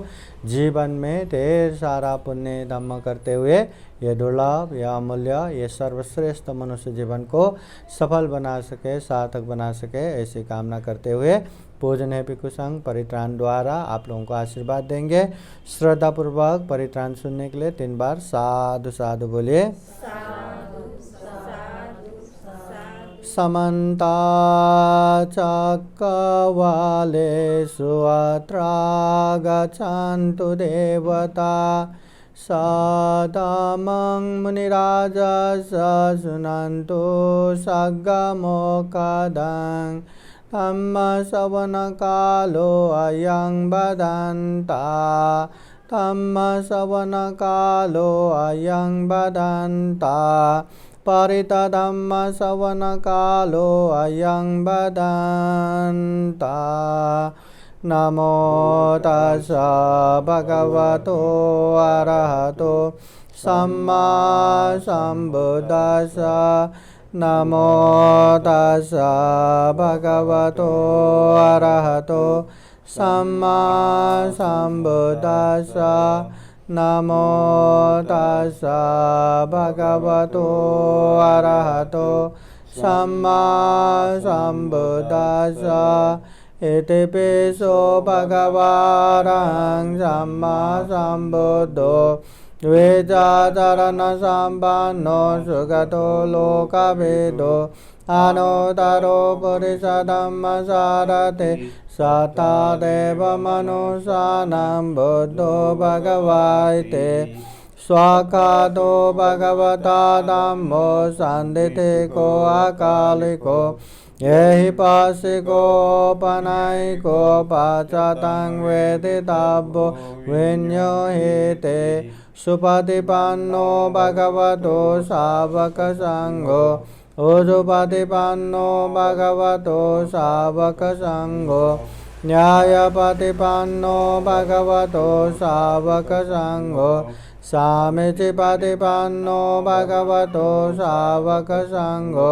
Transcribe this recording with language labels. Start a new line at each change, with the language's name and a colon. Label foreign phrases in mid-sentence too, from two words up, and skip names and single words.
Hindi: जीवन में ढेर सारा पुण्य धम्म करते हुए ये दुर्लभ, यह अमूल्य, ये सर्वश्रेष्ठ मनुष्य जीवन को सफल बना सके, सार्थक बना सके, ऐसी कामना करते हुए पूजनीय भिक्षु संघ परित्राण द्वारा आप लोगों को आशीर्वाद देंगे। श्रद्धा पूर्वक परित्राण सुनने के लिए 3 बार साधु साधु बोलिए।
Pali: समन्ता चक्रवालेषु अत्रा गच्छन्तु देवता सदामं मुनिराजः शृण्वन्तु सद्गमोक्खदं धम्मश्रवणकालो अयं बदन्ता धम्मश्रवणकालो अयं बदन्ता परितधम्मश्रवणकालो अयं बदन्ता। नमो तस्स भगवतो अरहतो सम्मा सम्बुद्दस्स। नमो तस्स भगवतो अरहतो सम्मा सम्बुद्दस्स। नमो तस्स भगवतो अरहतो सम्मा सम्बुद्दस्स। इति पिसो भगवान् सम्मा सम्बुद्धो द्विजाचरण सम्पन्नो सुगतो लोकविदो अनुत्तरो पुरुषधम्मसारथि सतादेव मनुष्याणां बुद्धो भगवाते। स्वाखातो भगवता धम्मो सन्दिथिको अकालिको यहि पाशिकोपनयिको पाचतं वेदितव्यो विनियोहिते। सुपतिपन्नो भगवतो सावकसङ्घो उजुपतिपन्नो भगवतो सावकसङ्घो न्यायपतिपन्नो भगवतो सावकसङ्घो सामीचिपतिपन्नो भगवतो सावकसङ्घो।